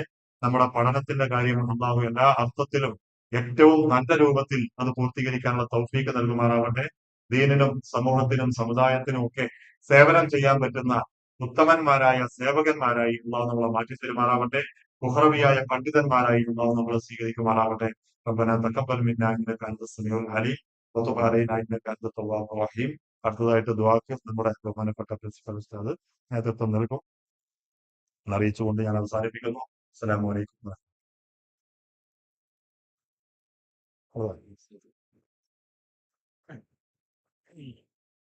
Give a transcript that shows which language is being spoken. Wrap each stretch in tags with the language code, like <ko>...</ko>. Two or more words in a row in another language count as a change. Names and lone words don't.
<ml>നമ്മുടെ പഠനത്തിന്റെ കാര്യം അള്ളാഹു എല്ലാ അർത്ഥത്തിലും ഏറ്റവും നല്ല രൂപത്തിൽ അത് പൂർത്തീകരിക്കാനുള്ള തൗഫീക്ക് നൽകുമാറാവട്ടെ. ദീനിനും സമൂഹത്തിനും സമുദായത്തിനും ഒക്കെ സേവനം ചെയ്യാൻ പറ്റുന്ന ഉത്തമന്മാരായ സേവകന്മാരായി അള്ളാഹു നമ്മളെ മാറ്റി തരുമാറാവട്ടെ. മുഹറവിയായ പണ്ഡിതന്മാരായി അള്ളാഹു നമ്മളെ സ്വീകരിക്കുമാറാവട്ടെ.</ml> <ar>ربنا تقبل منا انك انت السميع العليم وتب علينا انك انت التواب الرحيم.</ar> <ml>അടുത്തതായിട്ട് ദുആക്ക് നമ്മുടെ ബഹുമാനപ്പെട്ട പ്രിൻസിപ്പൽ ഉസ്താദ് നേതൃത്വം നൽകും എന്നറിയിച്ചുകൊണ്ട് ഞാൻ അവസാനിപ്പിക്കുന്നു.</ml> <ar>السلام عليكم.</ar>